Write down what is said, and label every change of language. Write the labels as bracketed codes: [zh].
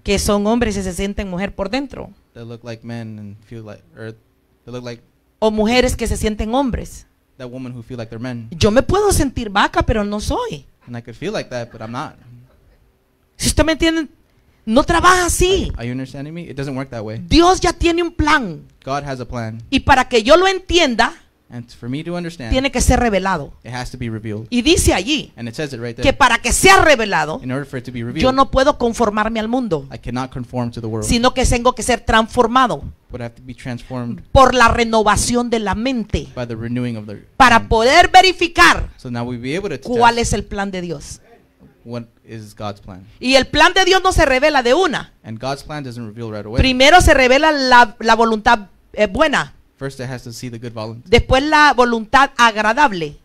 [es] Que son hombres y se sienten mujer por dentro. [en] That look like men and feel like, or they look like [es] O mujeres que se sienten hombres. [en] that woman who feel like they're men. [es] Yo me puedo sentir vaca, pero no soy. [en] And I could feel like that, but I'm not. [es] Si usted me entiende, no trabaja así. [en] Are you understanding me? It doesn't work that way. [es] Dios ya tiene un plan. [en] God has a plan. [es] Y para que yo lo entienda, [en] And for me to understand, [es] tiene que ser revelado. [en] it has to be revealed. [es] Y dice allí [en] And it says it right [es] que [en] there. [es] para que sea revelado, [en] In order for it to be [es] yo [en] revealed, [es] no puedo conformarme al mundo, [en] I cannot conform to the world, [es] sino que tengo que ser transformado [en] but I have to be transformed [es] por la renovación de la mente [en] by the renewing of the [es] para [en] mind. [es] poder verificar [en] So now we'll be able to [es] cuál [en] test [es] es el plan de Dios. [en] what is God's plan. [es] Y el plan de Dios no se revela de una. [en] And God's plan doesn't reveal right away. [es] Primero se revela la voluntad buena, [en] First it has to see the good voluntary. [es] después la voluntad agradable.